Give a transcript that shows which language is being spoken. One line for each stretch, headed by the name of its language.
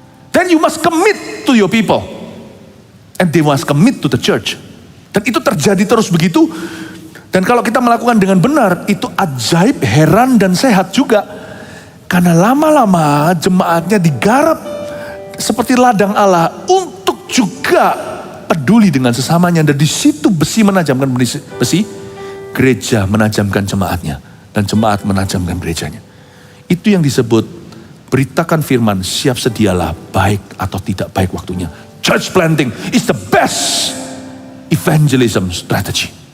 English: Then you must commit to your people. And they must commit to the church.
Indonesian: Dan itu terjadi terus begitu. Dan kalau kita melakukan dengan benar, itu ajaib, heran, dan sehat juga. Karena lama-lama jemaatnya digarap seperti ladang Allah untuk juga peduli dengan sesamanya. Dan di situ besi menajamkan besi, gereja menajamkan jemaatnya. Dan jemaat menajamkan gerejanya. Itu yang disebut beritakan firman, siap sedialah baik atau tidak baik waktunya.
English: Church planting is the best evangelism strategy.